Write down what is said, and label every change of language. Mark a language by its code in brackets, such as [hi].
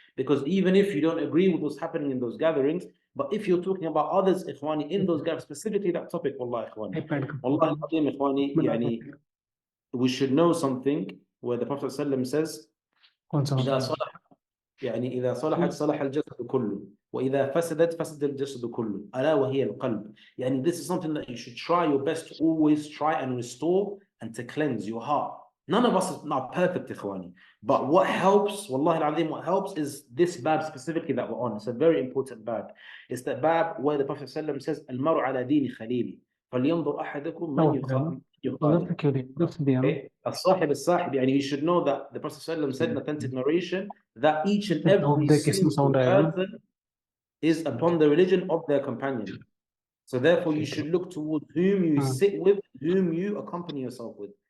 [en] Because even if you don't agree with what's happening in those gatherings, but if you're talking about others, ikhwani, in those gatherings, specifically that topic, wallahi, ikhwani, wallahi, ikhwani, yani, we should know something where the Prophet ﷺ says, [ar] إذا صلح يعني إذا صلحت صلح الجسد كله وإذا فسدت فسد الجسد كله ألا وهي القلب. [en] يعني this is something that you should try your best to always try and restore and to cleanse your heart. None of us is not perfect, ikhwani, but what helps, wallahi al-azim, what helps is this bab specifically that we're on. It's a very important bab. It's the bab where the Prophet ﷺ says [ar] المرء على دين خليله فلينظر أحدكم من يخالف. [en] Okay? [ar] الصاحب الصاحب, [en] يعني you should know that the Prophet ﷺ said in authentic narration that each and every single person is upon the religion of their companion. So therefore you should look towards whom you sit with, whom you accompany yourself with.